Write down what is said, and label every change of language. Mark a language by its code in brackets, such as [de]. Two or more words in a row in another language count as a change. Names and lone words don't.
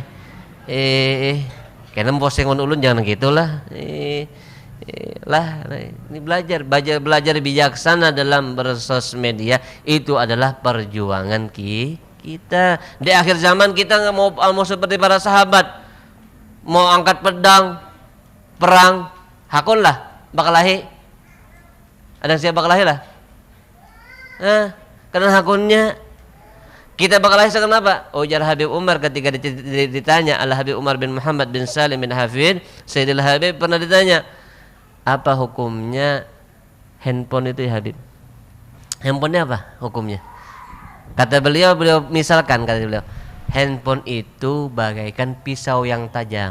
[id] Karena posting ulun jangan gitulah. Ini belajar bijaksana dalam bersosial media itu adalah perjuangan kita. Di akhir zaman kita nggak mau seperti para sahabat, mau angkat pedang perang, [bjn] hakun lah bakalahi. [id] Ada siapa bakalahi lah? Karena hakunnya kita bakalahi kenapa? Ujar Habib Umar ketika ditanya, Al Habib Umar bin Muhammad bin Salim bin Hafid, Sayyidil Habib pernah ditanya, apa hukumnya handphone itu ya Habib? Handphonenya apa hukumnya? Kata beliau misalkan, kata beliau, handphone itu bagaikan pisau yang tajam.